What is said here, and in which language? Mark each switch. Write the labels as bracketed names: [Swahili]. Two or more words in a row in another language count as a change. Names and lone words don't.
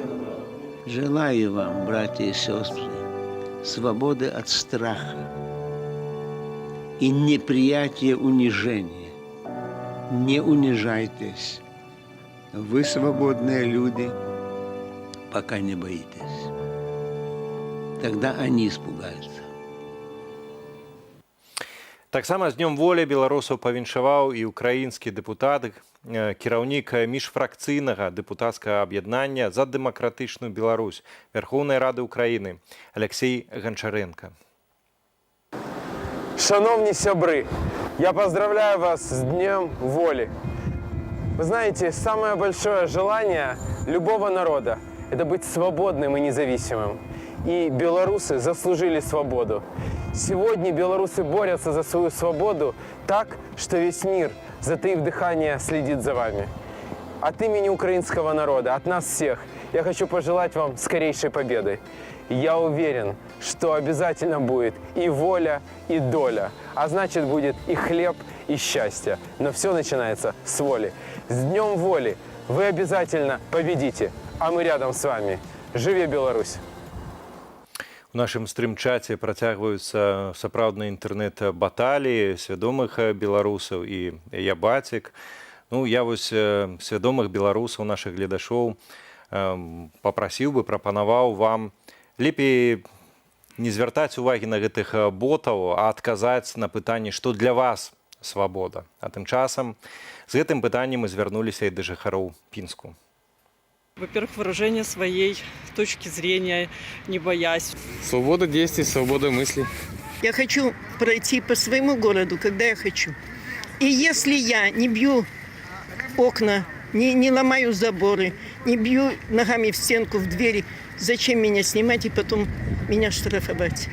[Russian] Желаю вам, братья и сестры, свободы от страха и неприятия унижения. Не унижайтесь. Вы свободные люди, пока не боитесь. Тогда они испугаются. [Belarusian] Таксама з днём волі беларусаў павіншаваў і ўкраінскі дэпутат, кіраўнік міжфракцыйнага дэпутацкага аб'яднання за дэмакратычную Беларусь Верхоўнай Рады Украины Алексей Гончаренко. [Ukrainian] Шановні сябры, [Russian] я поздравляю вас с Днем воли. Вы знаете, самое большое желание любого народа – это быть свободным и независимым. И белорусы заслужили свободу. Сегодня белорусы борются за свою свободу так, что весь мир, затаив дыхание, следит за вами. От имени украинского народа, от нас всех, я хочу пожелать вам скорейшей победы. Я уверен, что обязательно будет и воля, и доля. А значит, будет и хлеб, и счастье. Но все начинается с воли. С Днем воли вы обязательно победите, а мы рядом с вами. Живи Беларусь! [Belarusian] У нашым стрым-чаце працягваюцца сапраўдныя інтэрнэт-баталіі свядомых беларусаў і я бацік. Я вось свядомых беларусаў, нашых гледашоў папрасіў бы, прапанаваў вам лепей не звяртаць увагі на гэтых ботаў, а адказаць на пытанне, што для вас свабода. А тым часам з гэтым пытаннем мы звярнуліся і да жыхароў Пінску. [Russian] Во-первых, выражение своей точки зрения, не боясь. Свобода действий, свобода мыслей. Я хочу пройти по своему городу, когда я хочу. И если я не бью окна, не ломаю заборы, не бью ногами в стенку, в двери, зачем меня снимать и потом меня штрафовать?